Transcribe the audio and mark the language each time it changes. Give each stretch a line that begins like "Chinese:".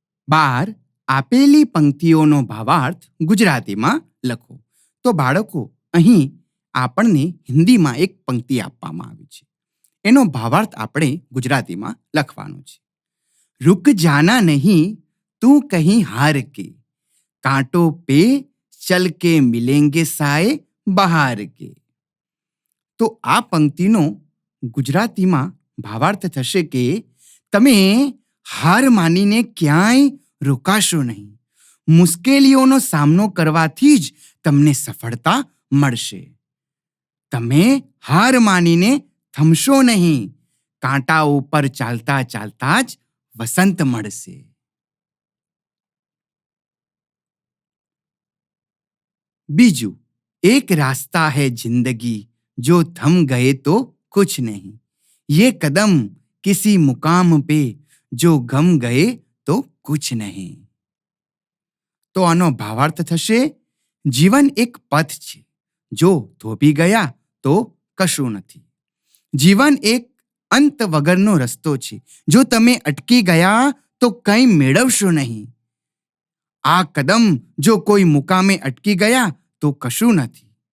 Gujarati: બાર, આપેલી પંક્તિઓનો ભાવાર્થ ગુજરાતીમાં લખો. તો બાળકો, અહીં આપણને હિન્દીમાં એક પંક્તિ આપવામાં આવી છે. એનો ભાવાર્થ આપણે ગુજરાતીમાં લખવાનો છે.
Hindi: रुक जाना नहीं तू कहीं हार के, कांटों पे चल के मिलेंगे साए बहार के.
Gujarati: તો આ પંક્તિનો ગુજરાતીમાં ભાવાર્થ થશે કે તમે હાર માનીને ક્યાંય રોકાશો નહીં. મુશ્કેલીઓનો સામનો કરવાથી જ તમને સફળતા મળશે. તમે હાર માનીને થમશો નહીં. કાંટા ઉપર ચાલતા ચાલતા જ વસંત મળશે. બીજું, એક રાસ્તા
Hindi: है जिंदगी जो थम गए तो कुछ नहीं, ये कदम किसी मुकाम पे जो गम गए तो कुछ नहीं.
Gujarati: તો આનો ભાવાર્થ થશે, જીવન એક પથ છે, જો થોભી ગયા તો કશું નથી. જીવન એક અંત વગરનો રસ્તો છે, જો તમે અટકી ગયા તો કંઈ મેળવશો નહીં. આ કદમ જો કોઈ મુકામે અટકી ગયા તો કશું નથી.